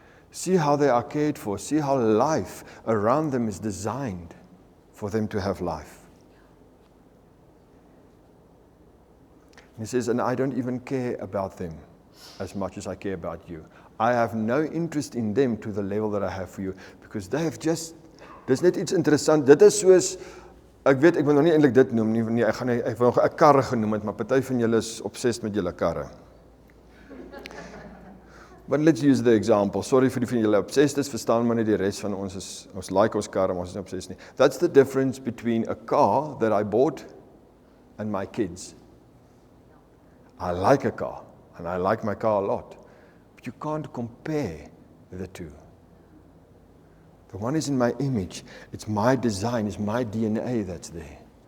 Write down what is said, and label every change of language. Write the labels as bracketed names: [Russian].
[English] See how they are cared for. See how life around them is designed for them to have life. And He says, and I don't even care about them as much as I care about you. I have no interest in them to the level that I have for you, because they have just, [Afrikaans] dis net iets interessant, dit is soos Ek weet, ek wil nog nie eintlik dit noem nie, ek wil nog 'n karre genoem het, maar party van julle is obsessed met julle karre. [English] But let's use the example. [Afrikaans] Sorry vir die van julle obsessed is, verstaan maar nie die res van ons like ons karre, maar ons is nie obsessed nie. [English] That's the difference between a car that I bought and my kids. I like a car, and I like my car a lot, but you can't compare the two. The one is in my image, it's my design, it's my DNA that's there.